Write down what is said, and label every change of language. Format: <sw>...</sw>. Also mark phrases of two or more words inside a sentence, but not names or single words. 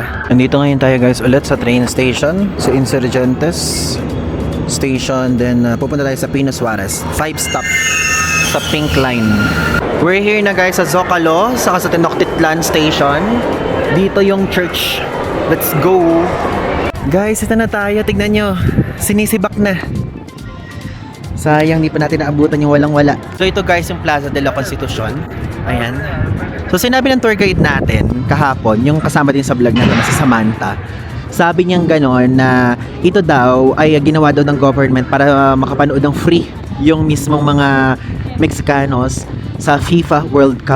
<tl>Nandito ngayon tayo guys ulit sa train station. Sa Insurgentes Station. Then pupunta tayo sa Pino Suarez. 5 stop sa Pink Line.</tl> <en>We're here na guys sa Zocalo, saka sa Tenochtitlan Station.</en> <tl>Dito yung church.</tl> <en>Let's go!</en> <tl>Guys, ito na tayo. Tignan nyo. Sinisibak na. Sayang, di pa natin naabutan yung walang-wala. So ito guys, yung Plaza de la Constitucion. Ayan. So sinabi ng tour guide natin kahapon, yung kasama din sa vlog natin na si Samantha. Sabi niyang gano'n na ito daw ay ginawa daw ng government para makapanood ng free yung mismong mga Mexicanos sa FIFA World Cup.</tl>